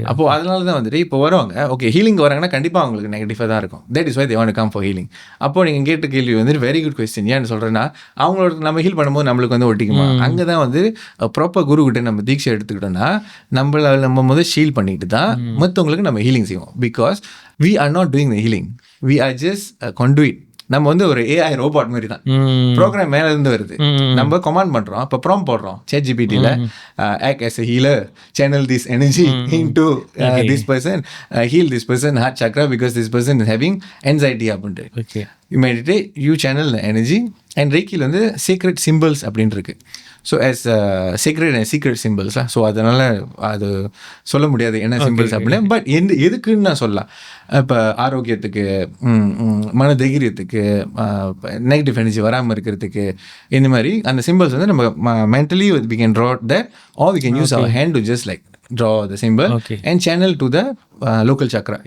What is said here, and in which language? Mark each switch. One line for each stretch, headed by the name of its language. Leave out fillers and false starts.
Tamil: அப்போது அதனால தான் வந்துட்டு இப்போ வருவாங்க, ஓகே ஹீலிங் வராங்கன்னா கண்டிப்பாக அவங்களுக்கு நெகட்டிவாக தான் இருக்கும்.
English: That is why they want to come for healing.
Tamil: அப்போது நீங்கள் கேட்ட கேள்வி வந்து
English: Very good question.
Tamil: ஏன்னு சொல்கிறேன்னா, அவங்களோட நம்ம ஹீல் பண்ணும்போது நம்மளுக்கு வந்து ஒட்டிக்குமா, அங்கே தான் வந்து ப்ராப்பர் குரு கிட்ட நம்ம தீட்சை எடுத்துக்கிட்டோம்னா நம்ம முதல் ஷீல் பண்ணிட்டு தான் மற்றவங்களுக்கு நம்ம ஹீலிங் செய்வோம்.
English: Because we are not doing the healing, we are just a conduit.
Tamil: நம்ம வந்து ஒரு AI ரோபாட் மாதிரி தான், ப்ரோக்ராம் மேலே இருந்து வருது, நம்ம கமாண்ட் பண்ணுறோம், இப்போ ப்ராம்ப்ட் போடுறோம் ChatGPTல,
English: act as a healer, channel this energy into this person, heal this person heart chakra because this person is having anxiety
Tamil: அப்படின்ட்டு.
English: Okay, you meditate, you channel the energy.
Tamil: And ரேக்கியில் வந்து secret symbols அப்படின்னு இருக்கு.
English: So as secret and secret symbols.
Tamil: So அதனால் அது சொல்ல முடியாது என்ன symbols அப்படின்னு. பட் எதுக்குன்னு நான் சொல்லலாம். இப்போ ஆரோக்கியத்துக்கு, மன தைரியத்துக்கு, நெகட்டிவ் எனர்ஜி வராமல் இருக்கிறதுக்கு, இந்த மாதிரி அந்த சிம்பிள்ஸ் வந்து நம்ம mentally
English: We can draw that, or we can use our hand to just like draw the symbol and channel to the local chakra.